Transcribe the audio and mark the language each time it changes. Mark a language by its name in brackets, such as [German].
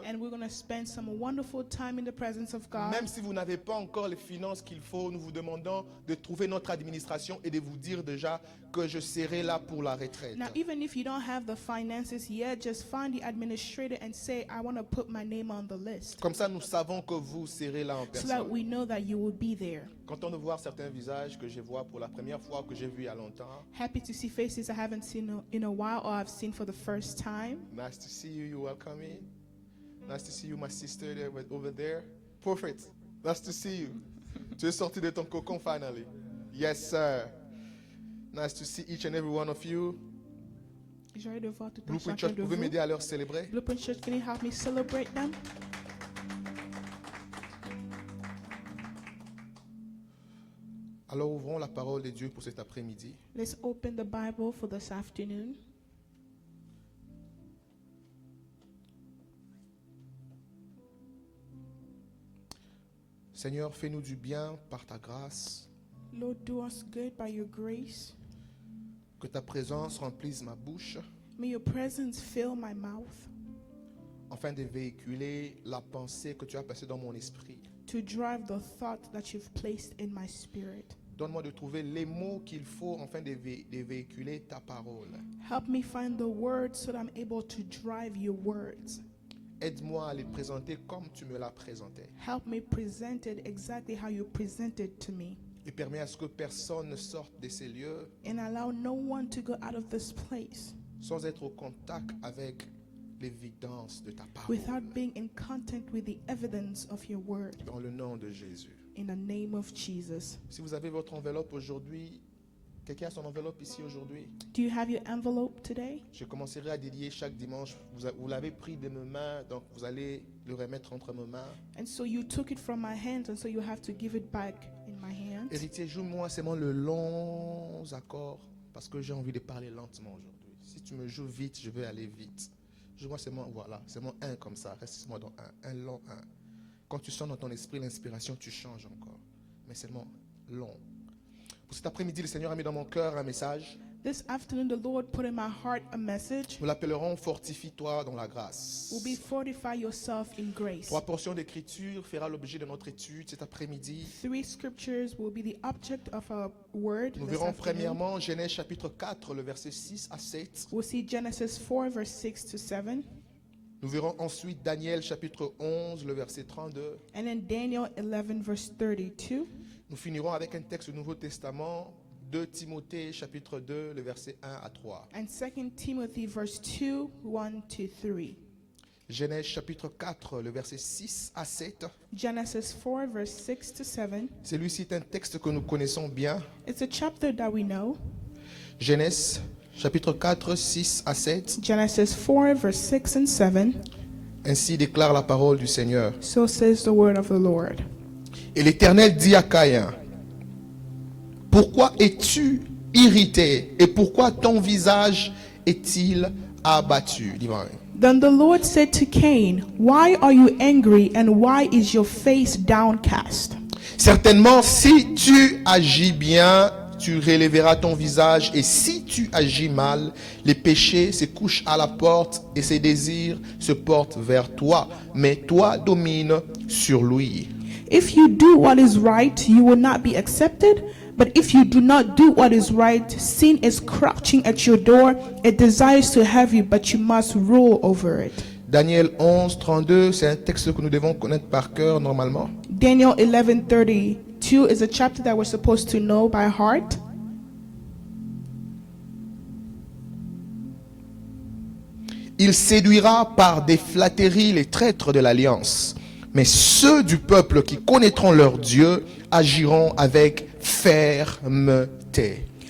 [English] And we're going to spend some wonderful time in the presence of God. [French] Même si vous n'avez pas encore les finances qu'il faut, nous vous demandons de trouver notre administration et de vous dire déjà que je serai là pour la retraite. [English] Now, even if you don't have the finances yet, just find the administrator and say, I want to put my name on the list. [French] Comme ça, nous savons que vous serez là en [English] So that [French] personne. [English] we know that you will be there. [French] Content de voir certains visages que je vois pour la première fois, que j'ai vu il y a longtemps. [English] Happy to see faces I haven't seen in a while or I've seen for the first time. Nice to see you. You're welcome in. Nice to see you, my sister there, over there. Perfect. Nice to see you. [French] Tu es sorti de ton cocon finally. [English] Yes, sir. Nice to see each and every one of you. [French] Joyeux de voir tout un [English] Blueprint [French] chacun [English] Church, [French] de pouvez vous. m'aider à leur célébrer? [English] Blueprint Church, can you help me celebrate them? [French] Alors ouvrons la parole de Dieu pour cet après-midi. [English] Let's open the Bible for this afternoon. [French] Seigneur, fais-nous du bien par ta grâce. [English] Lord, do us good by your grace. [French] Que ta présence remplisse ma bouche [English] May your presence fill my mouth [French] afin de véhiculer la pensée que tu as placée dans mon esprit. [English] to drive the thought that you've placed in my spirit. [French] Donne-moi de trouver les mots qu'il faut afin de véhiculer ta parole. [English] Help me find the words so that I'm able to drive your words. [French] Aide-moi à les présenter comme tu me l'as présenté. [English] Help me present it exactly how you presented to me. [French] Et permets à ce que personne ne sorte de ces lieux [English] And allow no one to go out of this place [French] sans être au contact avec l'évidence de ta parole. [English] without being in contact with the evidence of your word. [French] Dans le nom de Jésus. [English] In the name of Jesus. [French] Si vous avez votre enveloppe aujourd'hui, quelqu'un a son enveloppe ici aujourd'hui? [English] Do you have your envelope today? [French] Je commencerai à dédier chaque dimanche. Vous l'avez pris de mes mains, donc vous allez le remettre entre mes mains. [English] And so you took it from my hands, and so you have to give it back in my hands. [French] Héritier, joue-moi seulement le long accord parce que j'ai envie de parler lentement aujourd'hui. Si tu me joues vite, je vais aller vite. Joue-moi seulement, voilà, seulement un comme ça. Reste-moi dans un long un. Quand tu sens dans ton esprit l'inspiration, tu changes encore. Mais seulement long. Pour cet après-midi, le Seigneur a mis dans mon cœur un message. [English] This afternoon, the Lord put in my heart a message. [French] Nous l'appellerons Fortifie-toi dans la grâce. [English] Will be fortify yourself in grace. [French] 3 portions d'écriture fera l'objet de notre étude cet après-midi. [English] 3 scriptures will be the object of our word. [French] Nous [English] this [French] verrons [English] afternoon. [French] premièrement Genèse chapitre 4, le verset 6 à 7. [English] We'll see Genesis 4, verse 6 to 7. [French] Nous verrons ensuite Daniel chapitre 11, le verset 32. [English] And then Daniel 11, verse 32. [French] Nous finirons avec un texte du Nouveau Testament, 2 Timothée chapitre 2, le verset 1 à 3. [English] And 2 Timothy, verse 2, 1 to 3. [French] Genèse chapitre 4, le verset 6 à 7. [English] Genesis 4, verse 6 to 7. [French] Celui-ci est un texte que nous connaissons bien. [English] It's a chapter that we know. [French] Genèse chapitre 4, 6 à 7. [English] Genesis 4, verse 6 and 7. [French] Ainsi déclare la parole du Seigneur. [English] So says the word of the Lord. [French] Et l'Éternel dit à Caïn, pourquoi es-tu irrité et pourquoi ton visage est-il abattu? Divin. [English] Then the Lord said to Cain, why are you angry and why is your face downcast? [French] Certainement, si tu agis bien, tu relèveras ton visage, et si tu agis mal, les péchés se couchent à la porte et ses désirs se portent vers toi, mais toi domine sur lui. [English] If you do what is right, you will not be accepted. But if you do not do what is right, sin is crouching at your door. It desires to have you, but you must rule over it. [French] Daniel 11, 32, c'est un texte que nous devons connaître par cœur normalement. [English] Daniel 11:32 is a chapter that we're supposed to know by heart. [French] Il séduira par des flatteries les traîtres de l'alliance. Mais ceux du peuple qui connaîtront leur Dieu agiront avec fermeté.